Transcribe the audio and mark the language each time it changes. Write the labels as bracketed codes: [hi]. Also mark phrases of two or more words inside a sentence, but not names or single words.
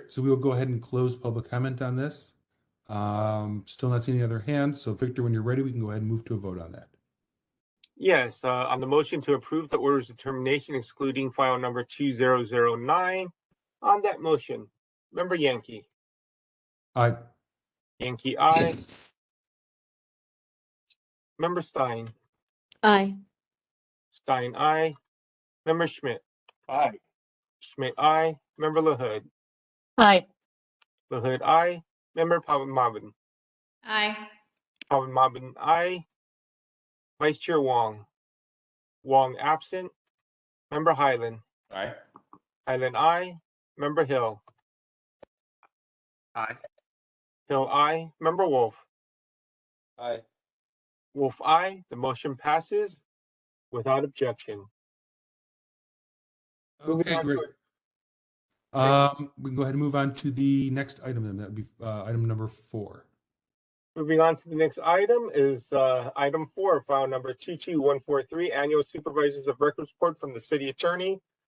[en] So we will go ahead and close public comment on this. Still not seeing any other hands. So Victor, when you're ready, we can go ahead and move to a vote on that. Yes, on the motion to approve the orders of termination excluding file number 2009. On that motion, Member Yankee. Aye. Yankee, aye. Member Stein. Aye. Stein, aye. Member Schmidt. Aye. Schmidt, aye. Member LaHood. Aye. LaHood, aye. Member Pavanmabin. Aye. Pavanmabin, aye. Vice Chair Wong. Wong absent. Member Highland. Aye. Highland, aye. Member Hill. Aye. Hill, aye. Member Wolf. Aye. Wolf, aye. The motion passes without objection. Moving Okay, on great. We can go ahead and move on to the next item then. That would be item number 4. Moving on to the next item is item 4, file number 22143, Annual Supervisors of Records Report from the City Attorney.